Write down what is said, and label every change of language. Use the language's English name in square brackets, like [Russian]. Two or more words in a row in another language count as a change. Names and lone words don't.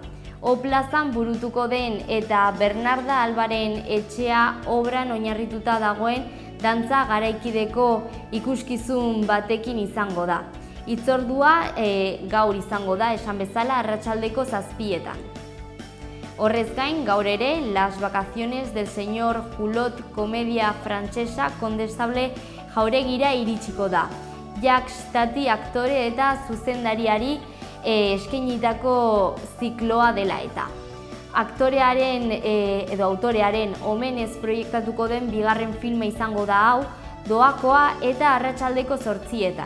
[Basque] O-plazan burutuko den eta Bernarda Albaren etxea obran oinarrituta dagoen dantza garaikideko ikuskizun batekin izango da. Hitzordua gaur izango da, esan bezala, arratsaldeko 7:00. Horrez gain, gaur ere, Las vacaciones del señor Julot komedia frantsesa Kondestable Jauregira iritsiko da. Jacques Tati aktore eta zuzendariari eskainitako zikloa dela eta. Aktorearen edo autorearen omenez proiektatuko den bigarren filma izango da hau, doakoa eta arratsaldeko 8:00.